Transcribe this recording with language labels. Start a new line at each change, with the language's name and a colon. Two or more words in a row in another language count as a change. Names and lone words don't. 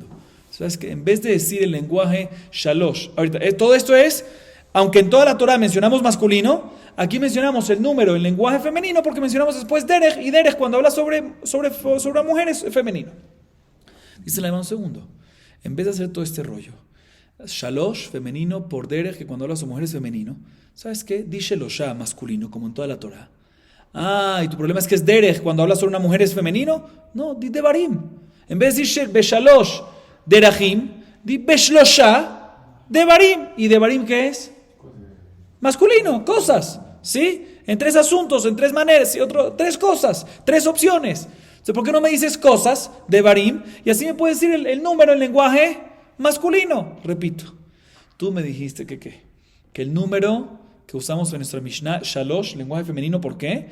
Spanish: ¿Sabes que en vez de decir el lenguaje shalosh, ahorita, todo esto es, aunque en toda la Torah mencionamos masculino, aquí mencionamos el número en lenguaje femenino porque mencionamos después derech, y derech cuando habla sobre mujeres es femenino. Dice la un segundo, en vez de hacer todo este rollo, shalosh femenino por derech, que cuando habla sobre mujeres es femenino, ¿sabes qué? Di shelosha masculino, como en toda la Torah. Ah, y tu problema es que es derech, cuando habla sobre una mujer es femenino. No, di devarim. En vez de decir
Hebrew: בשלוש דרכים,
Spanish: di
Hebrew: בשלושה דברים.
Spanish: ¿Y devarim qué es? Masculino, cosas, ¿sí? En 3 asuntos, en 3 maneras, y 3 cosas, 3 opciones. Entonces, ¿por qué no me dices cosas de Barim? Y así me puedes decir el número en lenguaje masculino. Repito, tú me dijiste que el número que usamos en nuestra Mishnah, Shalosh, lenguaje femenino, ¿por qué?